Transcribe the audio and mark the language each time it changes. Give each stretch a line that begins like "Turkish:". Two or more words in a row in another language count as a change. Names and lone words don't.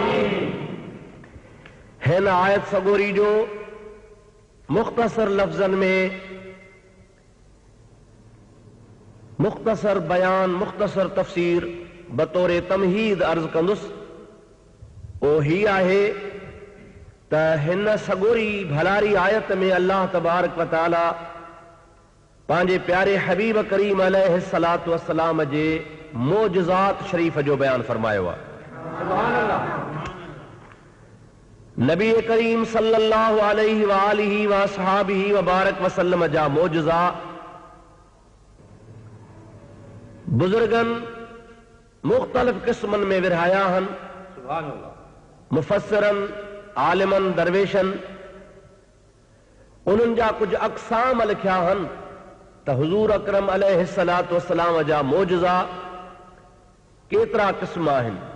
Sindhi: हिन आयत सगोरी जो मुख़्तसर लफ़्ज़नि में मुख़्तसर बयान, मुख़्तसर तफ़सीर बतौर तमहीद अर्ज़ कंदुसि। उहो ही आहे त हिन सगोरी भलारी आयत में
Arabic: الله تبارك وتعالى
Sindhi: पंहिंजे प्यारे हबीब करीम
Arabic: عليه الصلاة والسلام
Sindhi: जे मोजज़ात शरीफ़ जो बयान फरमायो आहे। नबी करीम
Arabic: صلى الله عليه وآله وأصحابه وبارك وسلم
Sindhi: जा मोजज़ा बुजुर्गनि मुख़्तलिफ़ क़िस्मनि में विरहाया आहिनि। मुफ़स्सिरनि, आलिमनि, दरवेशनि उन्हनि जा कुझु अक़साम लिखिया आहिनि त हुज़ूर अकरम
Arabic: عليه الصلاة والسلام
Sindhi: जा मोजज़ा केतिरा क़िस्म आहिनि।